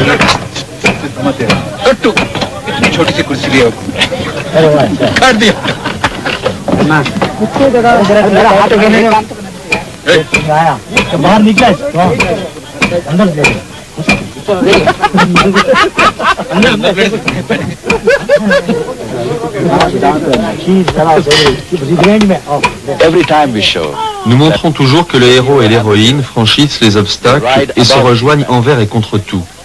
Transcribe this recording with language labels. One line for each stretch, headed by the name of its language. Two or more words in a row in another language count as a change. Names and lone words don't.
Hindi: कट्टू इतनी छोटी सी कुर्सी लिया काट दिया बाहर निकला अंदर
French: Nous montrons toujours que le héros et l'héroïne franchissent les obstacles et se rejoignent envers et contre tout.